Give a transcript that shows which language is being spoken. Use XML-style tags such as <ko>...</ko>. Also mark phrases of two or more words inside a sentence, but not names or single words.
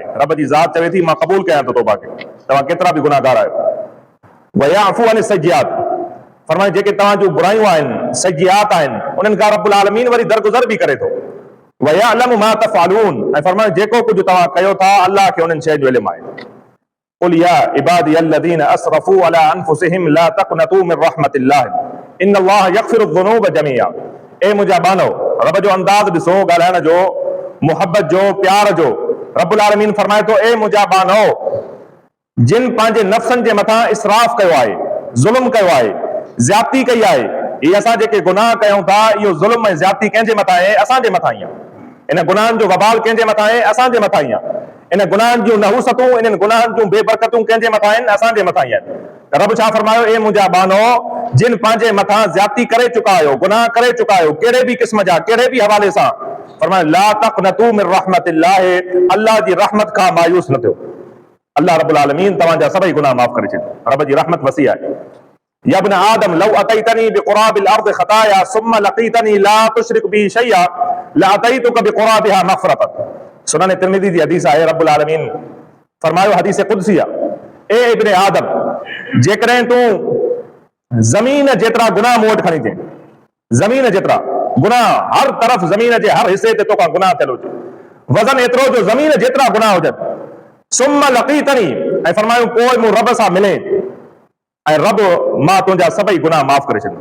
<sd>रब जी ज़ात चवे थी मां क़बूल कयां थो तौबा खे, तव्हां केतिरा बि गुनाहगार आहियो।</sd> <ar>ويعفو عن السيئات,</ar> <sd>फरमाए जेके तव्हां जूं बुरायूं आहिनि, सज्जियात आहिनि, उन्हनि खां रब्बुल आलमीन वरी दरगुज़र बि करे थो।</sd> <ar>ويعلم ما تفعلون,</ar> <sd>ऐं फरमाए जेको कुझु तव्हां कयो था अल्लाह खे उन्हनि शयुनि जो इल्मु आहे।</sd> <ar>قل يا عبادي الذين أسرفوا على أنفسهم لا تقنطوا من رحمة الله إن الله يغفر الذنوب جميعا.</ar> <sd>ए मुंहिंजा बानो, रब जो अंदाज़ ॾिसो ॻाल्हाइण जो, मुहबत जो, प्यार जो। रब्बुल आलमीन फरमाए थो ए मुंहिंजा बानो, जिन पंहिंजे नफ़्सनि जे मथां इसराफ़ कयो आहे, ज़ुल्म कयो आहे, ज़्यादती कई आहे। हीअ असां जेके गुनाह कयूं था, इहो ज़ुल्म ऐं ज़्यादती कंहिंजे मथां आहे? असांजे मथां ई आहे। इन गुनाहनि जो वबाल कंहिंजे मथां आहे? असांजे मथां ई आहे। इन गुनाहनि जूं नहूसतूं, इन्हनि गुनाहनि जूं बेबरकतूं कंहिंजे मथां आहिनि? असांजे मथां ई आहिनि। रब छा फरमायो? ए मुंहिंजा बानो, जिन पंहिंजे मथां ज़्यादती करे चुका आहियो, गुनाह करे चुका आहियो, कहिड़े बि क़िस्म जा, कहिड़े बि हवाले सां, फरमायो</sd> <ar>لا تقنطوا من رحمة الله,</ar> <sd>अल्लाह जी रहमत खां मायूस न थियो। अल्लाह रब्बुल आलमीन तव्हांजा सभई गुनाह माफ़ करे छॾियो। रब जी रहमत वसी आहे।</sd> <ar>يا ابن آدم لو أتيتني بقراب الأرض خطايا ثم لقيتني لا تشرك بي شيئا لأتيتك بقرابها مغفرة.</ar> <sd>सुनन तिर्मिज़ी जी हदीस आहे। रब्बुल आलमीन फरमायो, हदीस कुदसी आहे, ए इब्न आदम, जेकॾहिं तूं ज़मीन जेतिरा गुनाह मूं वटि खणी अचे, ज़मीन जेतिरा गुनाह, हर तरफ़ ज़मीन जे हर हिसे ते तोखां गुनाह थियल हुजे, वज़न एतिरो जो ज़मीन जेतिरा गुनाह हुजनि,</sd> <ar>ثم لقيتني,</ar> <sd>ऐं फरमायो पोइ मूं रब सां मिले, ऐं रब मां तुंहिंजा सभई गुनाह माफ़ करे छॾियो।</sd>